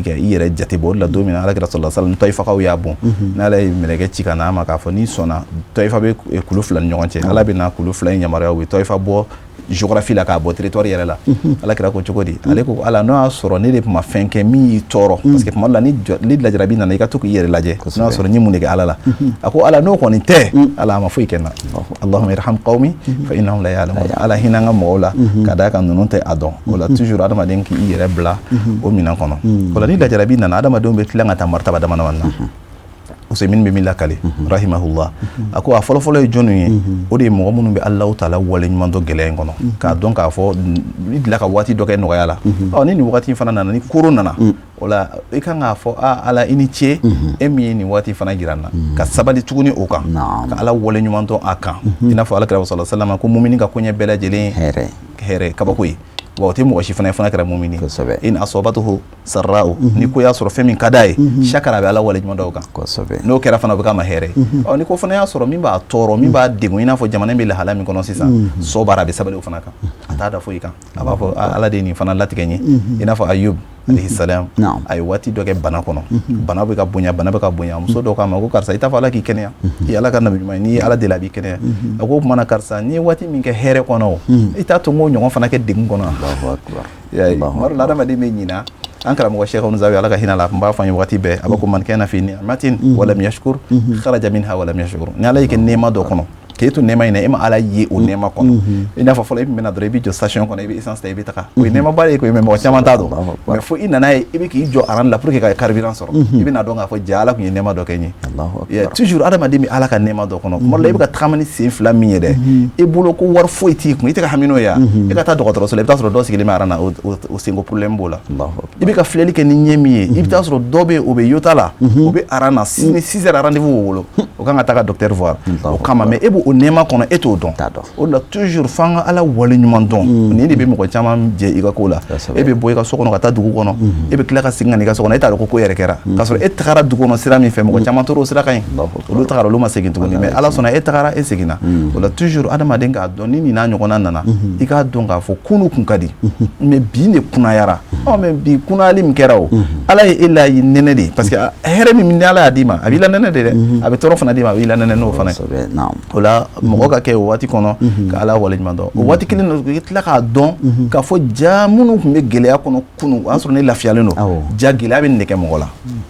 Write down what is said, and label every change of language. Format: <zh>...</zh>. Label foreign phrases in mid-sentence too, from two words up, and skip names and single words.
<bm>kɛ i yɛrɛ jate bɔ o de la don min na alakira</bm> <ar>صلى الله عليه وسلم</ar> <bm>tɔyifakaw y'a bon n'ala ye mɛlɛkɛ ci ka na a ma k'a fɔ n'i sɔnna tɔyifa bɛ kulu 2 ni ɲɔgɔn cɛ ala bɛna kulu 2 in yamaruya u bɛ tɔyifa bɔ géographie la k'a bɔ territoire yɛrɛ la alakira ko cogo di ale ko ala n'o y'a sɔrɔ ne de tun ma fɛn kɛ min y'i tɔɔrɔ</bm> <fr>parce que</fr> <bm>tuma dɔ la ni lajarabi nana i ka to k'i yɛrɛ lajɛ n'o y'a sɔrɔ n ye mun de kɛ ala la a ko ala n'o kɔni tɛ ala a ma foyi kɛ n na</bm> <ar>اللهم ارحم قومي فإنهم لا يعلمون</ar> <bm>ala hinɛ an ka mɔgɔw la ka d'a kan ninnu tɛ a dɔn o la toujours adamaden k'i yɛrɛ bila o minɛn kɔnɔ o la ni lajarabi nana adamadenw bɛ tila ka taa martaba dama dama na Usaimin bɛ min lakale rahimahullah a ko a fɔlɔfɔlɔ ye jɔnni ye o de ye mɔgɔ minnu bɛ Alahu taala wale ɲuman dɔ gɛlɛya in kɔnɔ k'a dɔn k'a fɔ i dila ka waati dɔ kɛ nɔgɔya la ni nin waati fana nana ni koro nana o la i kan k'a fɔ ala i ni ce e min ye nin waati fana jira n na ka sabali tuguni o kan ka ala wale ɲuman dɔn a kan i n'a fɔ alakira</bm> <ar>صلى الله عليه وسلم</ar> <bm>ko mumini ka koɲɛ bɛɛ lajɛlen hɛrɛ kabako ye wa o tɛ mɔgɔ si fana kɛra mumini</bm> <ar>إن أصابته سراء</ar> <bm>ni ko y'a sɔrɔ fɛn min ka d'a ye shakara a bɛ ala wale ɲuman dɔn o kan n'o kɛra fana o bɛ k'a ma hɛrɛ ni ko fana y'a sɔrɔ min b'a tɔɔrɔ min b'a degun i n'a fɔ jamana in bɛ lahala min kɔnɔ sisan so baara a bɛ sabali o fana kan a t'a da foyi kan a b'a fɔ ala de ye nin fana latigɛ n ye i n'a fɔ Ayub</bm> <ar>عليه السلام</ar> <bm>a ye waati dɔ kɛ bana kɔnɔ bana bɛ ka bonya muso dɔ k'a ma ko karisa i t'a fɔ ala k'i kɛnɛya i ala ka nabi ɲuman ye n'i ye ala deli a b'i kɛnɛya a ko o kumana karisa n'i ye waati min kɛ hɛrɛ kɔnɔ o i t'a to n k'o ɲɔgɔn fana kɛ degun kɔnɔ tuma dɔ la adamaden bɛ ɲina an karamɔgɔ Sheikh Zawi ala ka hinɛ la a tun b'a fɔ an ye waati bɛɛ a b'a ko</bm> <ar>من كان في نعمة ولم يشكر خرج منها ولم يشكر</ar> <bm>ni ala y'i kɛ nɛɛma dɔ kɔnɔ k'e to nɛɛma in na e ma ala ye o nɛɛma kɔnɔ i n'a fɔ fɔlɔ i tun bɛ na dɔrɔn i bɛ jɔ station kɔnɔ i bɛ essence ta i bɛ taga o ye nɛɛma ba de ye koyi mais mɔgɔ caman t'a dɔn mais fo i nana ye i bɛ k'i jɔ aran la</bm> <fr>pour que</fr> <bm>ka carburant sɔrɔ i bɛ na dɔn k'a fɔ ja ala tun ye nɛɛma dɔ kɛ n ye toujours adamaden bɛ ala ka nɛɛma dɔ kɔnɔ tuma dɔ la i bɛ ka tagama ni sen 2 min ye dɛ i bolo ko wari foyi t'i kun i tɛ ka hami n'o ye i ka taa dɔgɔtɔrɔso la i bɛ taa sɔrɔ dɔ sigilen bɛ aran na o senko problème b'o la i bɛ ka filɛli kɛ ni ɲɛ min ye i bɛ taa sɔrɔ dɔ bɛ yen o bɛ yota la o bɛ aran na ni</bm> <fr>6 heures rendez-vous</fr> <bm>b'o bolo o kan ka taa ka</bm> <fr>docteur voir</fr> <bm>o kama mais e b'o nɛɛma kɔnɔ e t'o dɔn o la toujours f'an ka ala wale ɲuman dɔn nin de bɛ mɔgɔ caman jɛ i ka ko la e bɛ bɔ i ka so kɔnɔ ka taa dugu kɔnɔ e bɛ tila ka segin ka n'i ka so kɔnɔ e t'a dɔn ko yɛrɛ kɛra k'a sɔrɔ e tagara dugu kɔnɔ sira min fɛ mɔgɔ caman tora o sira kan ɲi olu tagara olu ma segin tuguni mais ala sɔnna e tagara e seginna o la toujours adamaden k'a dɔn ni nin n'a ɲɔgɔnna nana i k'a dɔn k'a fɔ kunu kun ka di mais bi ne kunnayara mais bi kunnayali min kɛra o ala ye e la ye nɛnɛ de parce que hɛrɛ min ni ala y'a d'i ma a b'i la nɛnɛ de dɛ a bɛ tɔɔrɔ fana d'i ma a b'i la nɛnɛ n'o fana o la mɔgɔ ka kɛ o waati kɔnɔ ka ala wale ɲuman dɔn o waati kelen na i tila k'a dɔn k'a fɔ ja minnu tun bɛ gɛlɛya kɔnɔ kunu o y'a sɔrɔ ne lafiyalen don ja gɛlɛya bɛ nɛgɛ mɔgɔ la</bm>